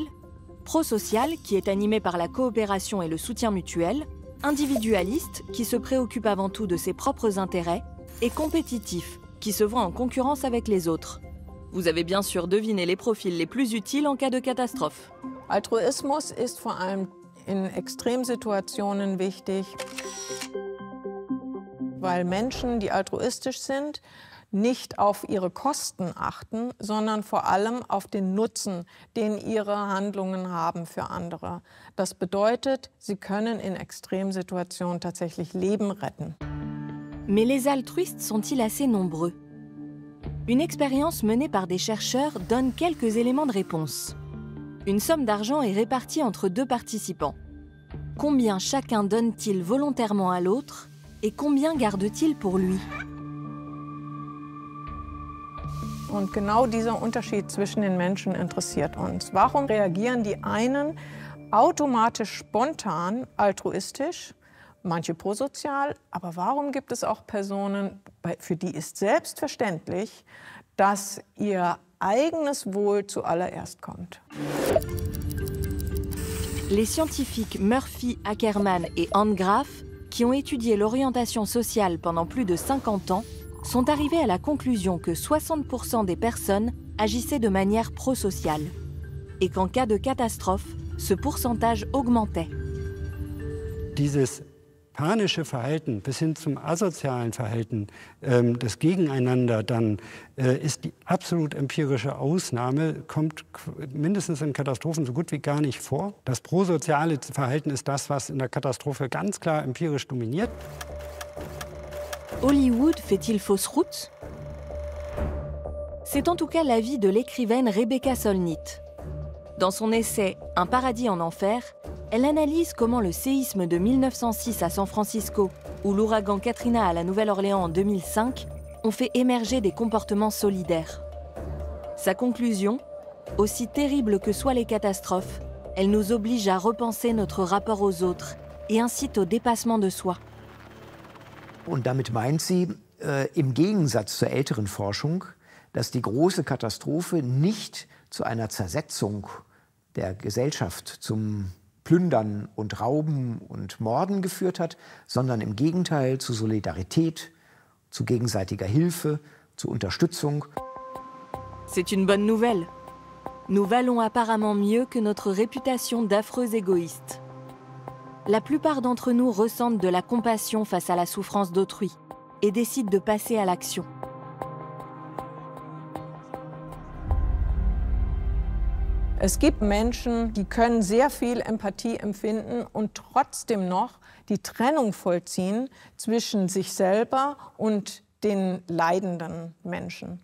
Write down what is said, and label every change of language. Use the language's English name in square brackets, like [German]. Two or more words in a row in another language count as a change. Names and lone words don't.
[French] Prosocial, qui est animé par la coopération et le soutien mutuel. Individualiste, qui se préoccupe avant tout de ses propres intérêts. Et compétitif, qui se voit en concurrence avec les autres. Vous avez bien sûr deviné les profils les plus utiles en cas de catastrophe. [German] Altruismus ist vor allem in Extremsituationen wichtig, weil Menschen, die altruistisch sind, nicht auf ihre Kosten achten, sondern vor allem auf den Nutzen, den ihre Handlungen haben für andere. Das bedeutet, sie können in Extremsituationen tatsächlich Leben retten. [French] Mais les altruistes sont-ils assez nombreux? Une expérience menée par des chercheurs donne quelques éléments de réponse. Une somme d'argent est répartie entre 2 participants. Combien chacun donne-t-il volontairement à l'autre et combien garde-t-il pour lui? [German] Und genau dieser Unterschied zwischen den Menschen interessiert uns. Warum reagieren die einen automatisch spontan altruistisch, manche prosozial, aber warum gibt es auch Personen, für die ist selbstverständlich, dass ihr eigenes Wohl zuallererst kommt? [French] Les scientifiques Murphy, Ackerman et Landgraf, qui ont étudié l'orientation sociale pendant plus de 50 ans, sont arrivés à la conclusion que 60% des personnes agissaient de manière prosociale et qu'en cas de catastrophe, ce pourcentage augmentait. [German] Dieses panische Verhalten bis hin zum asozialen Verhalten, das Gegeneinander dann, ist die absolut empirische Ausnahme, kommt mindestens in Katastrophen so gut wie gar nicht vor. Das prosoziale Verhalten ist das, was in der Katastrophe ganz klar empirisch dominiert. [French] Hollywood fait-il fausse route? C'est en tout cas l'avis de l'écrivaine Rebecca Solnit. Dans son essai « Un paradis en enfer », elle analyse comment le séisme de 1906 à San Francisco ou l'ouragan Katrina à la Nouvelle-Orléans en 2005 ont fait émerger des comportements solidaires. Sa conclusion, aussi terrible que soient les catastrophes, elle nous oblige à repenser notre rapport aux autres et incite au dépassement de soi. [German] Und damit meint sie, im Gegensatz zur älteren Forschung, dass die große Katastrophe nicht zu einer Zersetzung der Gesellschaft, zum Plündern und Rauben und Morden geführt hat, sondern im Gegenteil zu Solidarität, zu gegenseitiger Hilfe, zu Unterstützung. [French] C'est une bonne nouvelle. Nous valons apparemment mieux que notre réputation d'affreux égoïstes. La plupart d'entre nous ressentent de la compassion face à la souffrance d'autrui et décident de passer à l'action. [German] Es gibt Menschen, die können sehr viel Empathie empfinden und trotzdem noch die Trennung vollziehen zwischen sich selber und den leidenden Menschen.